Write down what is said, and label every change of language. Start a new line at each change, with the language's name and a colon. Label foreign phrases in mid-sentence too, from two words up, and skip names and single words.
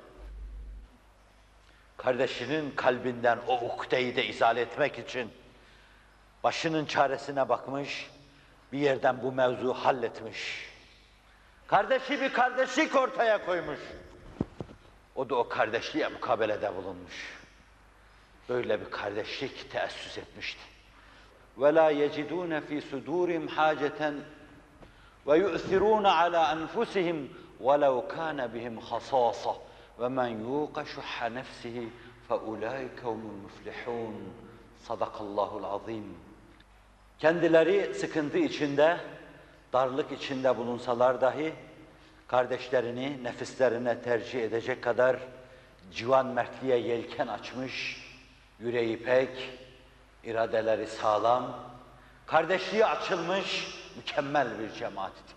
Turkish: Kardeşinin kalbinden o ukdeyi de izale etmek için başının çaresine bakmış, bir yerden bu mevzu halletmiş. Kardeşi bir kardeşlik ortaya koymuş. O da o kardeşliğe mukabelede bulunmuş. Böyle bir kardeşlik teessüs etmişti.
Arabic: وَلَا يَجِدُونَ ف۪ي صُدُورِهِمْ حَاجَةً وَيُؤْثِرُونَ عَلَى أَنْفُسِهِمْ وَلَوْ كَانَ بِهِمْ خَصَاصَةٌ وَمَنْ يُوقَ شُحَّ نَفْسِهِ فَاُولَٰئِكَ هُمُ الْمُفْلِحُونَ صدق الله العظيم.
Turkish: Kendileri sıkıntı içinde, darlık içinde bulunsalar dahi kardeşlerini nefislerine tercih edecek kadar civan mertliğe yelken açmış, yüreği pek, iradeleri sağlam, kardeşliği açılmış mükemmel bir cemaatti.